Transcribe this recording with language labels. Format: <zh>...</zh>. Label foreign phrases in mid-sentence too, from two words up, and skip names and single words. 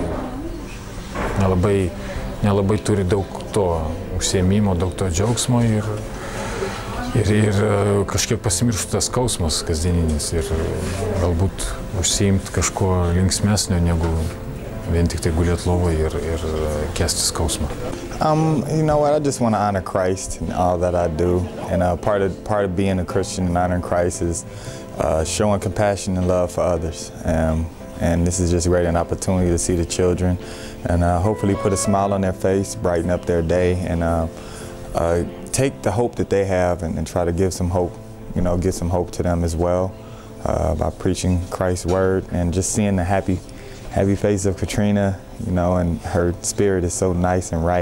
<lt>nelabai turi daug to užsiėmimo, daug to džiaugsmo ir kažkiek pasimirštų tas skausmas kasdieninis ir galbūt užsiimti kažko linksmesnio, negu vien tik tai gulėti lovoje ir kęsti skausmą.</lt> <en>You know what? I just want to honor Christ in all that I do, and part of being a Christian and honoring Christ is showing compassion and love for others, and this is just really an opportunity to see the children and hopefully put a smile on their face, brighten up their day, and take the hope that they have and try to give some hope, give some hope to them as well by preaching Christ's word and just seeing the happy face of Katrina, and her spirit is so nice and right.</en>